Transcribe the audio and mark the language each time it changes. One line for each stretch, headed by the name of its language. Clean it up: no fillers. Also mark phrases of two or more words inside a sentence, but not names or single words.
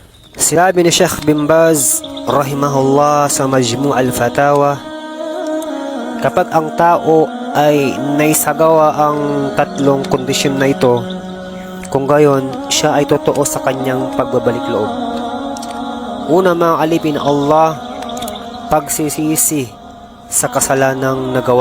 Filipino: Sinabi ni Sheikh bin Baz rahimahullah sa Majmu' al-Fatawa, kapag ang tao ay naisagawa ang tatlong kondisyon na ito, kung gayon siya ay totoo sa kanyang pagbabalik loob. Una, mga alipin Allah, pagsisisi sa kasalanang nagawa.